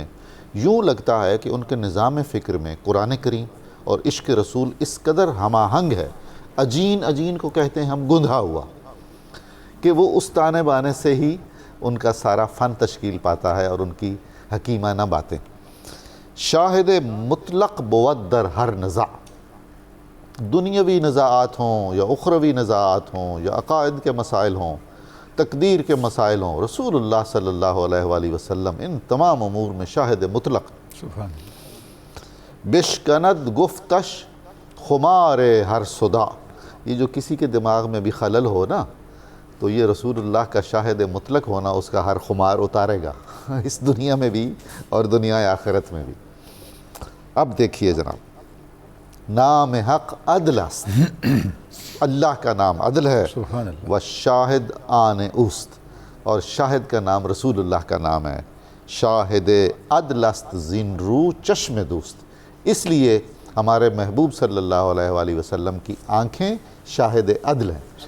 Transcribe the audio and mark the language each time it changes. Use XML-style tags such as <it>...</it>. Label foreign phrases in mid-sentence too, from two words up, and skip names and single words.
<ur>یوں لگتا ہے کہ ان کے نظام فکر میں قرآن کریم اور عشق رسول اس قدر ہم آہنگ ہے، اجین کو کہتے ہیں ہم، گندھا ہوا، کہ وہ اس تانے بانے سے ہی ان کا سارا فن تشکیل پاتا ہے اور ان کی حکیمانہ باتیں۔</ur> <fa>شاہد مطلق بود در ہر نزاع،</fa> <ur>دنیاوی نزاعات ہوں یا اخروی نزاعات ہوں یا عقائد کے مسائل ہوں، تقدیر کے مسائل ہوں، رسول اللہ</ur> <ar>صلی اللہ علیہ وآلہ وسلم</ar> <ur>ان تمام امور میں شاہد مطلق۔</ur> <ar>سبحان اللہ۔</ar> <fa>بشکند گفتش خمار ہر صدا،</fa> <ur>یہ جو کسی کے دماغ میں بھی خلل ہو نا تو یہ رسول اللہ کا شاہد مطلق ہونا اس کا ہر خمار اتارے گا، اس دنیا میں بھی اور دنیا آخرت میں بھی۔ اب دیکھیے جناب،</ur> <fa>نام حق عدل است،</fa> <ur>اللہ کا نام عدل ہے،</ur> <ar>سبحان اللہ۔</ar> <fa>و شاہد آن اوست،</fa> <ur>اور شاہد کا نام رسول اللہ کا نام ہے۔</ur> <fa>شاہد عدل است زین رو چشم دوست،</fa> <ur>اس لیے ہمارے محبوب</ur> <ar>صلی اللہ علیہ وآلہ وسلم</ar> <ur>کی آنکھیں شاہد عدل ہیں۔</ur>